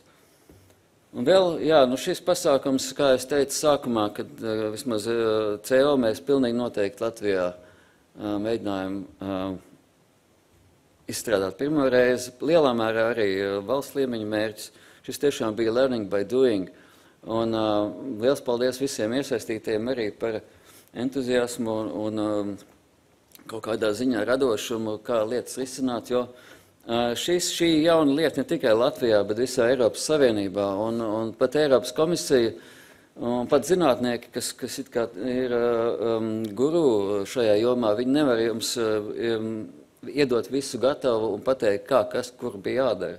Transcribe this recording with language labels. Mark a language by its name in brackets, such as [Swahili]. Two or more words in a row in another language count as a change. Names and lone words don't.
[Latvian] Un vēl, šis pasākums, kā es teicu sākumā, kad vismaz CO mēs pilnīgi noteikti Latvijā mēģinājām izstrādāt pirmo reizi, lielā mērā arī valsts līmeņa mērķis. Šis tiešām bija [English] learning by doing. [Latvian] Un liels paldies visiem iesaistītiem arī par entuziasmu un kaut kādā ziņā radošumu, kā lietas risināt, jo šī jauna lieta ne tikai Latvijā, bet visā Eiropas Savienībā un pat Eiropas komisija un pat zinātnieki, kas it kā ir guru šajā jomā, viņi nevar jums iedot visu gatavu un pateikt, kas, kur bija jādara.